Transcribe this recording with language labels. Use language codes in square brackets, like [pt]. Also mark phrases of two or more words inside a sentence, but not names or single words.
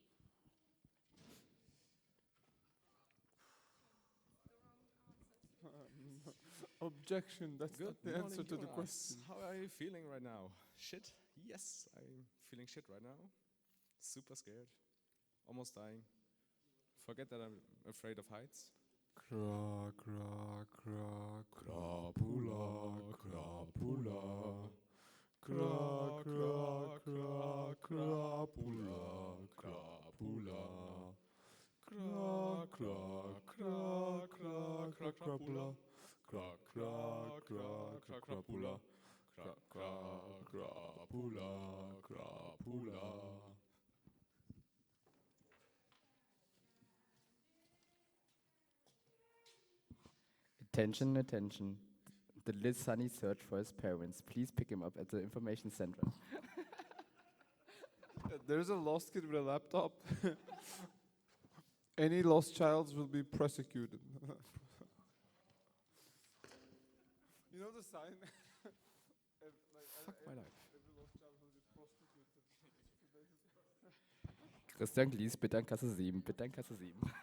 [en] Objection, that's Good not the morning, answer to the Jonas. question. How are you feeling right now? Shit? Yes, I'm feeling shit right now. Super scared. Almost dying. Forget that I'm afraid of heights. Cra, cra, cra, crapula, crapula. Cra, cra, cra, crapula, crapula. Cra, cra, cra, cra, cra, crapula. Cra, cra, cra, cra, crapula. Cra, cra, crapula, crapula. Attention, attention. The little Sunny search for his parents. Please pick him up at the information center. There's a lost kid with a laptop. Any lost child will be prosecuted. You know the sign? Fuck my life. Every lost child will be prosecuted. [de] Christian Glies, bitte an Kasse 7, bitte an Kasse 7.